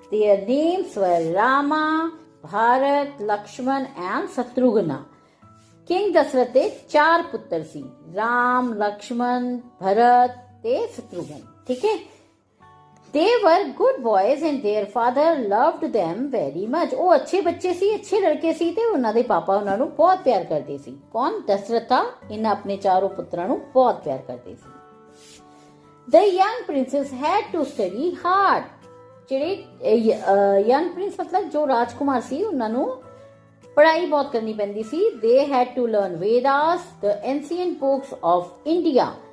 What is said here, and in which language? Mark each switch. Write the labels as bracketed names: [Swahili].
[English] Their names were Rama, Bharat, Lakshman and Shatrugna। [Punjabi] King Dasharath ਦੇ 4 ਪੁੱਤਰ ਸੀ। ਰਾਮ ਲਕਸ਼ਮਣ ਭਰਤ ਤੇ ਸ਼ਤਰੁਘਨ ਠੀਕ ਹੈ। [English] They were good boys and their father loved them very much। [Punjabi] ਉਹ ਅੱਛੇ ਬੱਚੇ ਸੀ ਅੱਛੇ ਲੜਕੇ ਸੀ ਤੇ ਉਹਨਾਂ ਦੇ ਪਾਪਾ ਉਹਨਾਂ ਨੂੰ ਬਹੁਤ ਪਿਆਰ ਕਰਦੇ ਸੀ। ਕੌਣ? ਦਸ਼ਰਥਾ ਇਹਨਾਂ ਆਪਣੇ ਚਾਰੋਂ ਪੁੱਤਰਾਂ ਨੂੰ ਬਹੁਤ ਪਿਆਰ ਕਰਦੇ ਸੀ। [English] The young princes had to study hard। [Punjabi] ਜਿਹੜੇ young prince ਮਤਲਬ ਜੋ ਰਾਜਕੁਮਾਰ ਸੀ ਉਹਨਾਂ ਨੂੰ ਪੜ੍ਹਾਈ ਬਹੁਤ ਕਰਨੀ ਪੈਂਦੀ ਸੀ। [English] They had to learn Vedas, the ancient books of India।